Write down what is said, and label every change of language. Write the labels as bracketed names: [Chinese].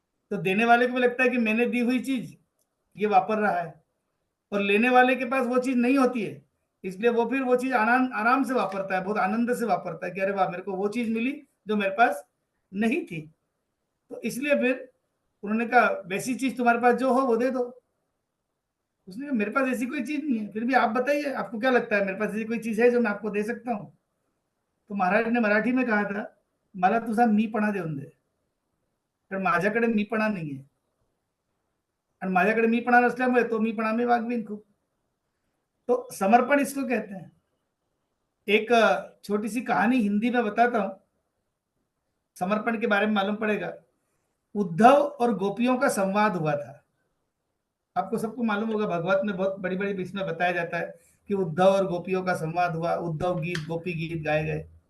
[Hindi] तो देने वाले को भी लगता है कि मैंने दी हुई चीज ये वापर रहा है, और लेने वाले के पास वो चीज नहीं होती है, इसलिए वो फिर वो चीज आराम से वापरता है, बहुत आनंद से वापरता है कि अरे वाह मेरे को वो चीज मिली जो मेरे पास नहीं थी। तो इसलिए फिर उन्होंने कहा वैसी चीज तुम्हारे पास जो हो वो दे दो। उसने कहा मेरे पास ऐसी कोई चीज नहीं है, फिर भी आप बताइए आपको क्या लगता है मेरे पास ऐसी कोई चीज है जो मैं आपको दे सकता हूँ? तो महाराज ने मराठी में कहा था, [Marathi] मला तुझा मीपणा देऊन दे, कारण माझ्याकडे मीपणा नाही आहे, आणि माझ्याकडे मीपणा नसल्यामुळे तो मीपणा मी वागवीन खूप। [Hindi] तो समर्पण इसको कहते हैं। एक छोटी सी कहानी हिंदी में बताता हूं, समर्पण के बारे में मालूम पड़ेगा। उद्धव और गोपियों का संवाद हुआ था। आपको सबको मालूम होगा, भागवत में बहुत बड़ी बड़ी इसमें बताया जाता है कि उद्धव और गोपियों का संवाद हुआ, उद्धव गीत गोपी गीत गाए गए।